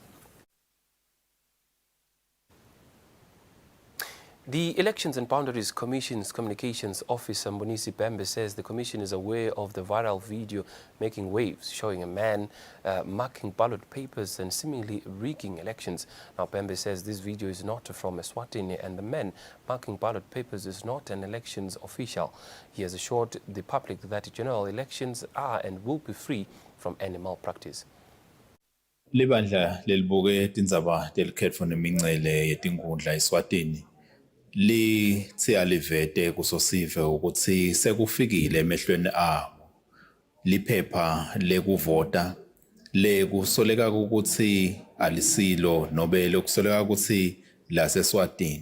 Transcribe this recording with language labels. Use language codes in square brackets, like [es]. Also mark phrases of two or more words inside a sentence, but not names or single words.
[en] The Elections and Boundaries Commission's Communications Officer, Mbonisi Bembe, says the Commission is aware of the viral video making waves showing a man marking ballot papers and seemingly rigging elections. Now, Bembe says this video is not from Eswatini and the man marking ballot papers is not an elections official. He has assured the public that general elections are and will be free from any malpractice. [ss] Libandla lelibuke tindzaba telikhetfo nemincele yetinkundla eSwatini lithe alivete kusosive ukuthi sekufikile emehlweni abo liphepha lekuvota lekusoleka ukuthi alisilo nobe lokusoleka ukuthi laseSwatini.